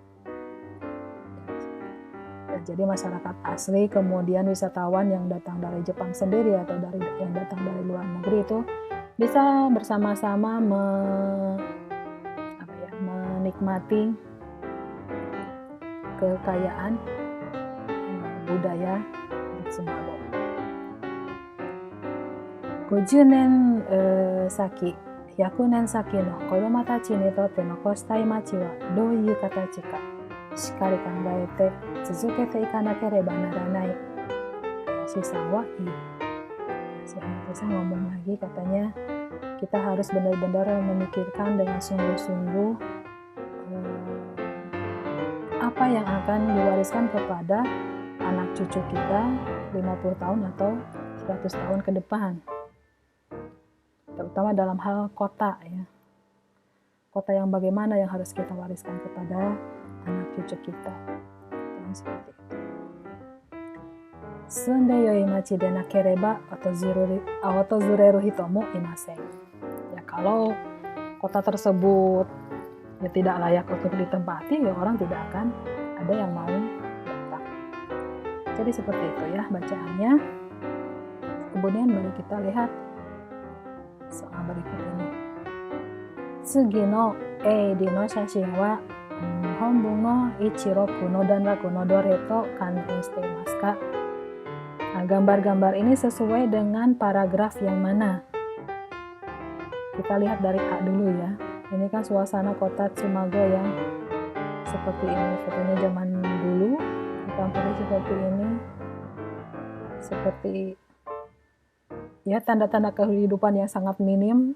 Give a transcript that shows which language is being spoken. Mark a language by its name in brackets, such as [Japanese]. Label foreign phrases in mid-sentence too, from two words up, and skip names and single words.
[Indonesian] Jadi masyarakat asli, kemudian wisatawan yang datang dari Jepang sendiri atau yang datang dari luar negeri itu bisa bersama-sama menikmati kekayaan budaya Tsumago. [Japanese] 50 年先、100年先の子どもたちにとって残したい街はどういう形かしっかり考えて続けていかなければならない. [Indonesian] Si Hayashisa ngomong lagi, katanya kita harus benar-benar memikirkan dengan sungguh-sungguh apa yang akan diwariskan kepada anak cucu kita 50 tahun atau 100 tahun ke depan, terutama dalam hal kota ya. Kota yang bagaimana yang harus kita wariskan kepada anak cucu kita. Seperti itu. [Japanese] 住んでよい街でなければ訪れる人もいません. [Indonesian] Ya, kalau kota tersebut ya tidak layak untuk ditempati, ya orang tidak akan ada yang mau datang. Jadi seperti itu ya bacaannya. Kemudian mari kita lihat soal berikut ini. [Japanese] 次のエーディーの写真は本文の一六の段落のどれと関連していますか? [Indonesian] Nah, gambar-gambar ini sesuai dengan paragraf yang mana? Kita lihat dari A dulu ya. Ini kan suasana kota Tsumago yang seperti ini. Fotonya zaman dulu, ditampilkan seperti ini. Seperti ya tanda-tanda kehidupan yang sangat minim.